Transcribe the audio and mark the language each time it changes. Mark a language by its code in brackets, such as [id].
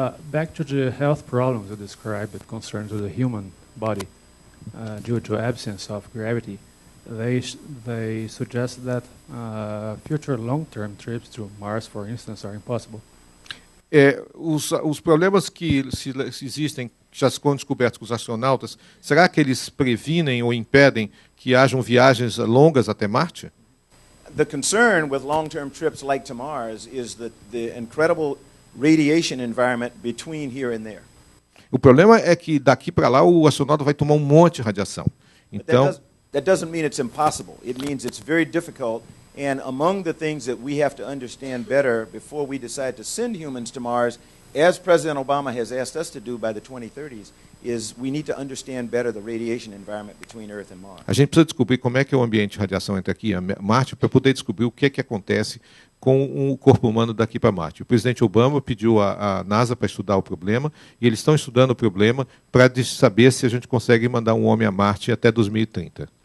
[en] Back to the health problems you described that concern to the human body due to absence of gravity. They suggest that future long-term trips to Mars, for instance, are impossible. [pt] Os problemas que existem, já foram descobertos com os astronautas, será que eles previnem ou impedem que hajam viagens longas até Marte? [en] The concern with long-term trips like to Mars is the incredible radiation environment between here and there. [pt] O problema é que daqui para lá o astronauta vai tomar um monte de radiação. Então, [en] that doesn't mean it's impossible. It means it's very difficult. And among the things that we have to understand better before we decide to send humans to Mars, as President Obama has asked us to do by the 2030s, is we need to understand better the radiation environment between Earth and Mars. [pt] A gente precisa descobrir como é que é o ambiente de radiação entre aqui e Marte para poder descobrir o que é que acontece com o corpo humano daqui para Marte. O presidente Obama pediu à NASA para estudar o problema e eles estão estudando o problema para saber se a gente consegue mandar um homem a Marte até 2030.